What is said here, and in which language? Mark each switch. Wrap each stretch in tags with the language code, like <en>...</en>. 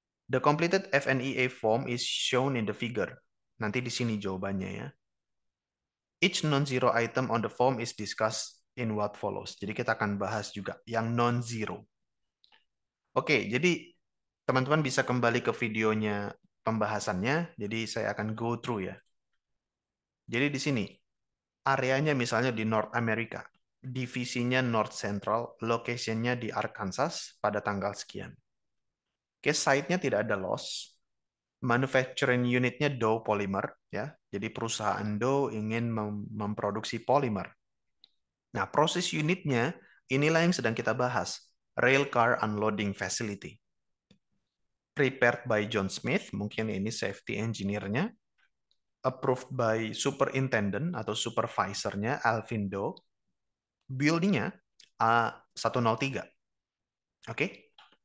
<en>The completed FNEA form is shown in the figure.</en> <id>Nanti di sini jawabannya ya.</id> <en>Each non-zero item on the form is discussed in what follows.</en> <id>Jadi kita akan bahas juga yang non-zero. Oke, jadi teman-teman bisa kembali ke videonya pembahasannya. Jadi saya akan</id> <en>go through</en> <id>ya. Jadi di sini areanya misalnya di North America, divisinya North Central, location-nya di Arkansas pada tanggal sekian. Oke, site-nya tidak ada loss. Manufacturing unitnya Dow Polymer, ya. Jadi perusahaan Dow ingin memproduksi polimer. Nah, proses unitnya inilah yang sedang kita bahas.</id> <en>Railcar Unloading Facility. Prepared by John Smith,</en> <id>mungkin ini</id> <en>safety engineer-nya. Approved by superintendent</en> <id>atau</id> <en>supervisor-nya Alvin Dow.</en> <id>Building-nya A103. Oke.</id>